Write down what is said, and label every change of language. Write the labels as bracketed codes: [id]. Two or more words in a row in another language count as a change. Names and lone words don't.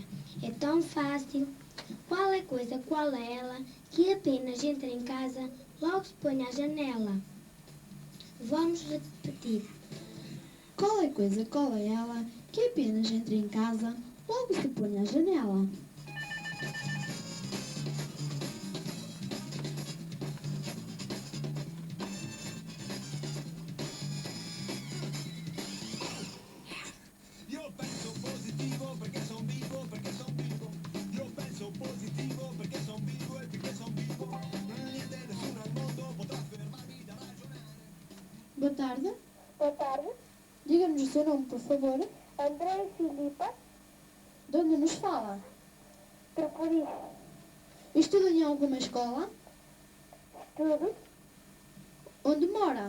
[pt] É tão fácil. Qual é coisa, qual é ela, que apenas entra em casa, logo se põe à janela? Vamos repetir. Qual é coisa, qual é ela, que apenas entra em casa, logo se põe à janela? [it] Io penso positivo perché son vivo, perché son vivo. Io penso positivo perché son vivo e perché son vivo. Niente nessuno al mondo potrà fermarmi da ragionare. [pt] Boa tarde. Boa tarde, Diga-nos o seu nome, por favor. André Filipa, De onde nos fala? Trapuri, Estuda em alguma escola? Estudo, Onde mora?